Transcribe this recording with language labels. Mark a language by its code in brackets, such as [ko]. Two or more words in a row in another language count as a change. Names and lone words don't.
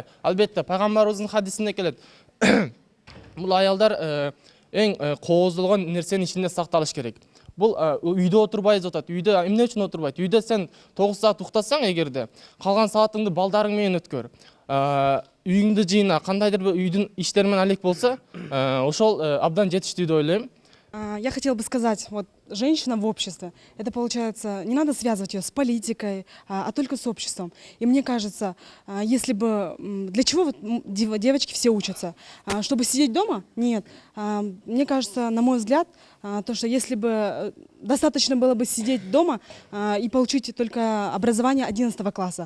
[ky] Албетте пайгамбарыбыздын хадисинде келет. Бул аялдар эң кооздолгон нерсенин ичинде сакталыш керек. Бул үйдө отурбайбыз деп атат. Үйдө эмне үчүн отурбайт? Үйдө сен 9 саат уктасаң эгерде, калган саатыңды балдарың менен өткөр. үйүңдү жыйна, кандайдыр бир үйдүн иштери менен алек болсо, ошол абдан жетиштүү деп ойлойм. [ru] Я хотела бы сказать, вот женщина в обществе, это получается, не надо связывать ее с политикой, а только с обществом. И мне кажется, если бы, для чего вот девочки все учатся? Чтобы сидеть дома? Нет. Мне кажется, на мой взгляд, то, что если бы достаточно было бы сидеть дома и получить только образование 11 класса.